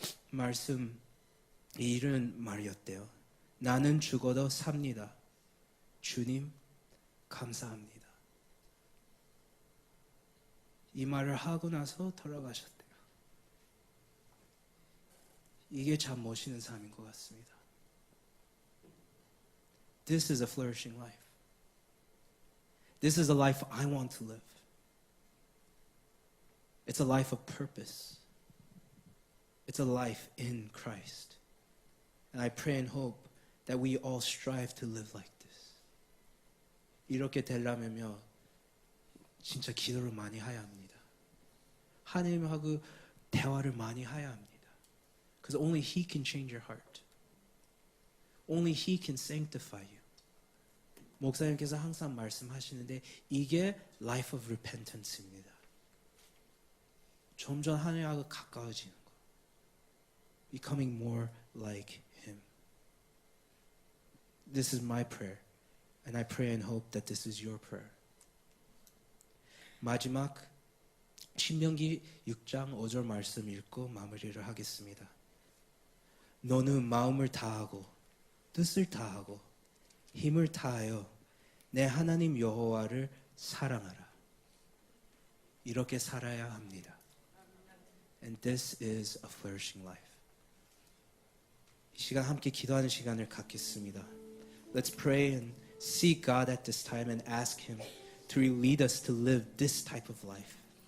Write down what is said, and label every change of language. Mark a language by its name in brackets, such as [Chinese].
[Korean] 말씀 이런 말이었대요. 나는 죽어도 삽니다. 주님 감사합니다. 이 말을 하고 나서 돌아가셨대요. 이게 참 멋있는 삶인 것 같습니다. [English] This is a flourishing life. This is a life I want to live. It's a life of purpose. It's a life in Christ. And I pray and hope that we all strive to live like this. [Korean] 이렇게 되려면요, 진짜 기도를 많이 해야 합니다. 하나님하고 대화를 많이 해야 합니다. [English] Because only He can change your heart. Only He can sanctify you. [Korean] 목사님께서 항상 말씀하시는데 이게 [English] life of repentance [Korean] 입니다. 점점 하나님하고 가까워지는 거. [English] Becoming more like Him. This is my prayer. And I pray and hope that this is your prayer. [Korean] 마지막 신명기 6장 5절 말씀 읽고 마무리를 하겠습니다. 너는 마음을 다하고 뜻을 다하고 힘을 다하여 내 하나님 여호와를 사랑하라. 이렇게 살아야 합니다. [English] And this is a flourishing life. [Korean] 이 시간 함께 기도하는 시간을 갖겠습니다. [English] Let's pray and seek God at this time and ask Him to lead us to live this type of life.